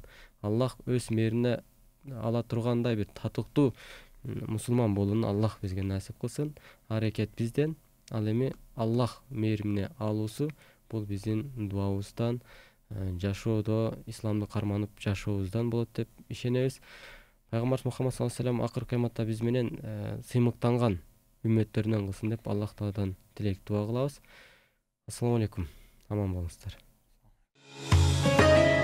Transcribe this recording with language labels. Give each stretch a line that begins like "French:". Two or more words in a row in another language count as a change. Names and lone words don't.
Kyrgyz: Аллах өз мээрине ала тургандай бир татыктуу мусулман болууну Аллах бизге насип кылсын. Аракет бизден, ал эми Аллах мээримине алуусу бул биздин дуабыздан, жашоодо исламды карманып жашообуздан болот деп ишенебиз. Пайгамбарыбыз Мухаммад
Arabic: صلى الله عليه وسلم
Kyrgyz: акыркы кыяматта биз менен сыймыктанган үммөттөрүнөн кылсын деп Аллах Тааладан тилек дуа кылабыз.
Arabic: السلام عليكم.
Kyrgyz: Аман болуңуздар.